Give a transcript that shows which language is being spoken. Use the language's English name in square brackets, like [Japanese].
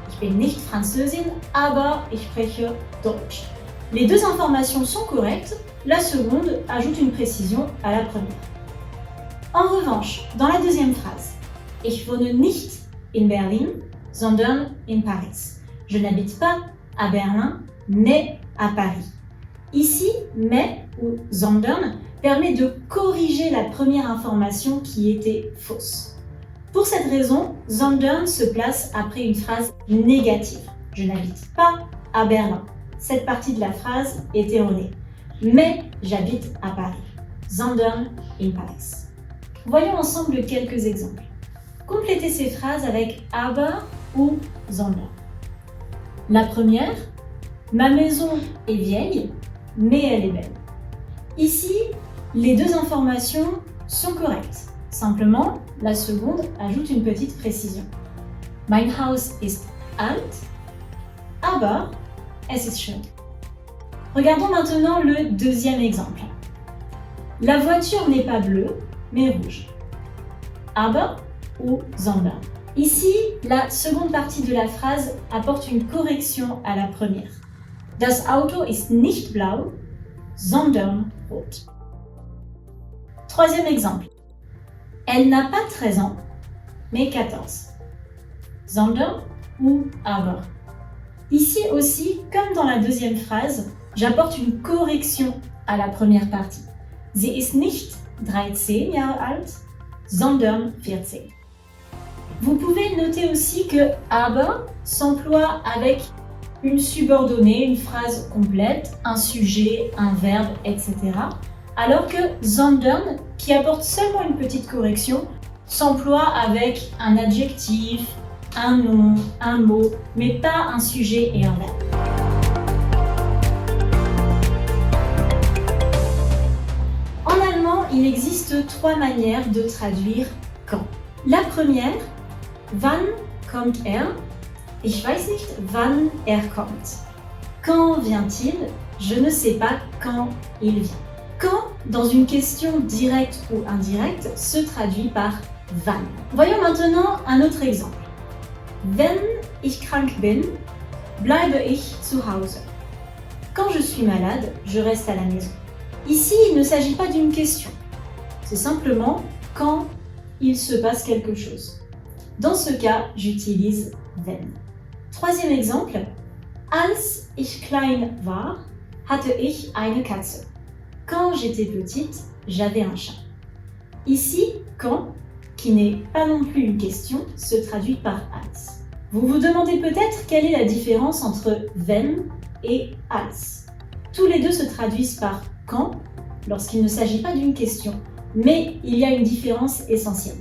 [German] Ich bin nicht Französin, aber ich spreche Deutsch. [French] Les deux informations sont correctes, la seconde ajoute une précision à la première. En revanche, dans la deuxième phrase, [German] ich wohne nicht in Berlin, sondern in Paris. [French] Je n'habite pas à Berlin, mais à Paris. Ici, mais ou sondern permet de corriger la première information qui était fausse. Pour cette raison, sondern se place après une phrase négative. Je n'habite pas à Berlin. Cette partie de la phrase est erronée. Mais j'habite à Paris. [German] Sondern in Paris. [French] Voyons ensemble quelques exemples. Complétez ces phrases avec aber ou sondern. La première, ma maison est vieille, mais elle est belle. Ici, les deux informations sont correctes. Simplement, la seconde ajoute une petite précision. [German] Mein Haus ist alt, aber es ist schön. [French] Regardons maintenant le deuxième exemple. La voiture n'est pas bleue, mais rouge. Aber ou sondern. Ici, la seconde partie de la phrase apporte une correction à la première. [German] Das Auto ist nicht blau, sondern rot. [French] Troisième exemple. Elle n'a pas 13 ans, mais 14. Sondern ou aber. Ici aussi, comme dans la deuxième phrase, j'apporte une correction à la première partie. [German] Sie ist nicht 13 Jahre alt, sondern 14. [French] Vous pouvez noter aussi que aber s'emploie avec une subordonnée, une phrase complète, un sujet, un verbe, etc. Alors que sondern, qui apporte seulement une petite correction, s'emploie avec un adjectif, un nom, un mot, mais pas un sujet et un verbe. En allemand, il existe trois manières de traduire quand. La première, [German] wann kommt er? Ich weiß nicht, wann er kommt. [French] Quand vient-il? Je ne sais pas quand il vient. Quand, dans une question directe ou indirecte, se traduit par wann. Voyons maintenant un autre exemple. [German] Wenn ich krank bin, bleibe ich zu Hause. [French] Quand je suis malade, je reste à la maison. Ici, il ne s'agit pas d'une question. C'est simplement quand il se passe quelque chose. Dans ce cas, j'utilise wenn. Troisième exemple. [German] Als ich klein war, hatte ich eine Katze. [French] Quand j'étais petite, j'avais un chat. Ici, quand, qui n'est pas non plus une question, se traduit par als. Vous vous demandez peut-être quelle est la différence entre wenn et als. Tous les deux se traduisent par quand lorsqu'il ne s'agit pas d'une question, mais il y a une différence essentielle.